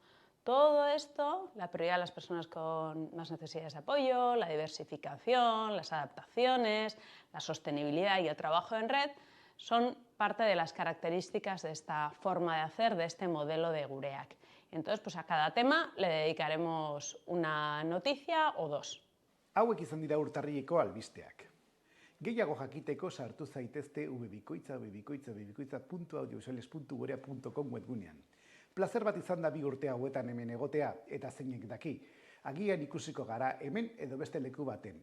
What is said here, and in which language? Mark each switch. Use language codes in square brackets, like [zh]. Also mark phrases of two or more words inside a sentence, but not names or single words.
[es] Todo esto, la prioridad de las personas con más necesidades de apoyo, la diversificación, las adaptaciones, la sostenibilidad y el trabajo en red son parte de las características de esta forma de hacer, de este modelo de Gureak. Entonces, pues a cada tema le dedicaremos una noticia o dos. [eu] Hauek izan dira urtarrileko albisteak. Gehiago jakiteko sartu zaitezte www.audiovisuales.gurea.com webgunean. Plazer bat izan da 2 urte hauetan hemen egotea, eta zeinek daki. Agian ikusiko gara hemen edo beste leku baten.